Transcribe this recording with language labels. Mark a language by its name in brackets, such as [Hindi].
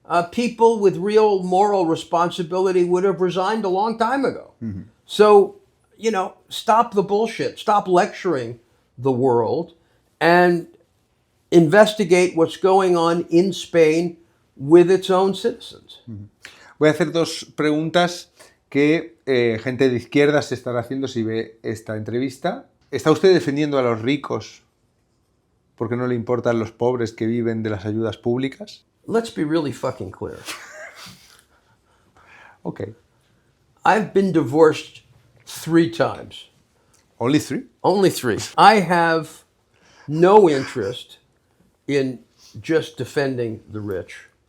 [English] People with real moral responsibility would have resigned a long time ago. Mm-hmm. So, stop the bullshit, stop lecturing the world, and investigate what's going on in Spain with its own citizens. Mm-hmm. [Spanish] Voy a hacer dos preguntas que gente de izquierda se estará haciendo si ve esta entrevista. ¿Está usted defendiendo a los ricos porque no le importan los pobres que viven de las ayudas públicas? [English] Let's be really fucking clear. Okay. I've been divorced 3 times. Only 3? Only 3. I have no interest in just defending the rich.